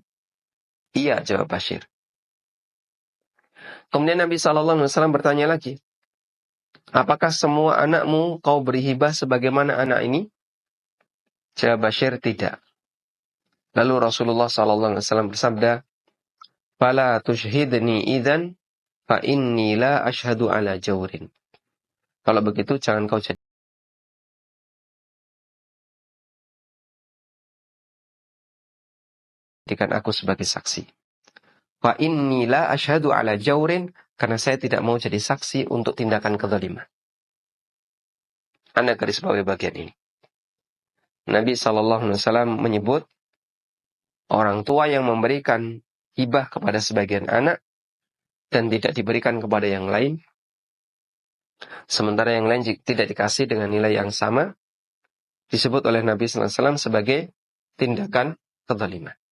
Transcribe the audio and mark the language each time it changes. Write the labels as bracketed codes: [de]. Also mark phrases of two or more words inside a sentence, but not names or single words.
[id] Iya, jawab Bashir. Kemudian Nabi [ar] صلى الله عليه وسلم [id] bertanya lagi, apakah semua anakmu kau beri hibah sebagaimana anak ini? Jawab Bashir, tidak. Lalu Rasulullah [ar] صلى الله عليه وسلم [id] bersabda, [ar] فلا تشهدني إذن فإني لا أشهد على جور. [id] Kalau begitu jangan kau jadikan aku sebagai saksi. [ar] فإني لا أشهد على جور, [id] karena saya tidak mau jadi saksi untuk tindakan kezaliman. Anda garis bawahi bagian ini. Nabi SAW menyebut orang tua yang memberikan hibah kepada sebagian anak dan tidak diberikan kepada yang lain, sementara yang lain tidak dikasih dengan nilai yang sama, disebut oleh Nabi SAW sebagai tindakan kezaliman.